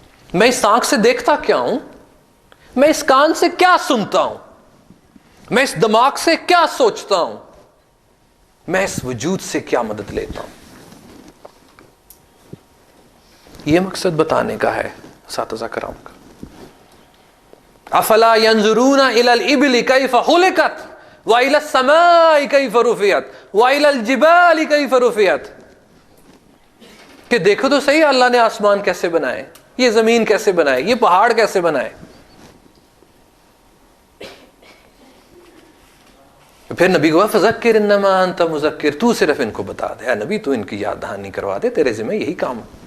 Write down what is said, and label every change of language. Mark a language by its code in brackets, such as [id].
[ur] میں اس آنکھ سے دیکھتا کیا ہوں, میں اس کان سے کیا سنتا ہوں, میں اس دماغ سے کیا سوچتا ہوں, میں اس وجود سے کیا مدد لیتا ہوں. یہ مقصد بتانے کا ہے اساتذہ کرام کا. [ar] افلا ينظرون الى الابل كيف خلقت والى السماء كيف رفعت والى الجبال كيف رفعت. [ur] کہ دیکھو تو صحیح اللہ نے آسمان کیسے بنائے, یہ زمین کیسے بنائے, یہ پہاڑ کیسے بنائے. پھر نبی کو [ar] فذکر انما انت مذکر, [ur] تو صرف ان کو بتا دے, اے نبی تو ان کی یاد دہانی کروا دے, تیرے ذمہ یہی کام.